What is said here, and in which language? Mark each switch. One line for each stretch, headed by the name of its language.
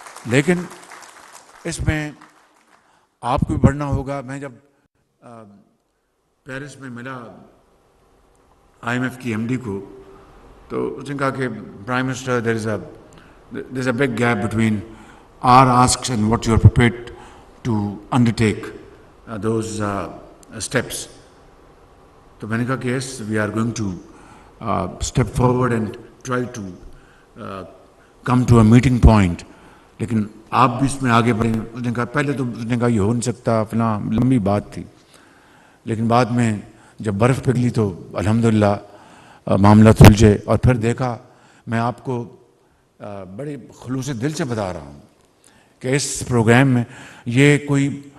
Urdu: لیکن اس میں آپ کو بھی پڑھنا ہوگا۔ میں جب پیرس میں ملا IMF کی MD کو، تو اس نے کہا کہ prime minister
English: there is a big gap between our asks and what you are prepared to undertake those steps.
Urdu: تو میں نے کہا کہ
English: yes, we are going to step forward and try to come to a meeting point.
Urdu: لیکن آپ بھی اس میں آگے بڑھیں۔ اس نے کہا پہلے تو اس نے کہا یہ ہو نہیں سکتا، فلاں لمبی بات تھی، لیکن بعد میں جب برف پگھلی تو الحمدللہ معاملہ سلجھے۔ اور پھر دیکھا، میں آپ کو بڑے خلوص دل سے بتا رہا ہوں کہ اس پروگرام میں یہ کوئی